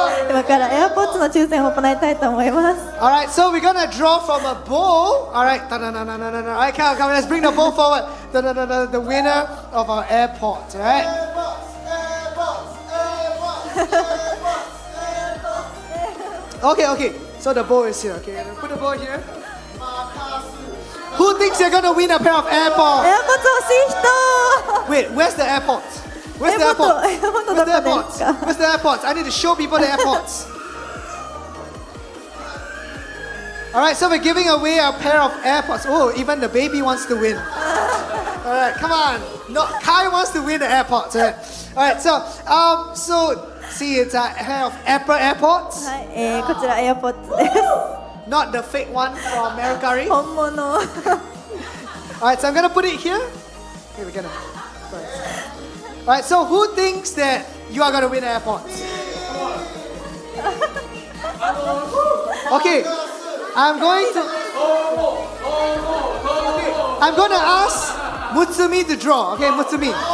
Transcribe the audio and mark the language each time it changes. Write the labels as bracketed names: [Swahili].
[Japanese] 今から AirPods の抽選を行いたいと思います。 [English] Alright, so we're gonna draw from a bowl. Alright, alright, come, let's bring the bowl forward. The winner of our AirPods, alright? Okay, so the bowl is here, okay? Put the bowl here. Who thinks they're gonna win a pair of AirPods? [Japanese] AirPods 欲しい人。 [English] Wait, where's the AirPods? Where's the AirPods? Where's the AirPods? Where's the AirPods? I need to show people the AirPods. Alright, so we're giving away a pair of AirPods. Oh, even the baby wants to win. Alright, come on. No, Kai wants to win the AirPods. Alright, so see, it's a pair of Apple AirPods. [Japanese] はい、こちら AirPods です。 [English] Not the fake one from Mercari. [Japanese] 本物。 [English] Alright, so I'm gonna put it here. Okay, we're gonna. Alright, so who thinks that you are gonna win AirPods? Okay, I'm gonna ask Mutsumi to draw. Okay, Mutsumi.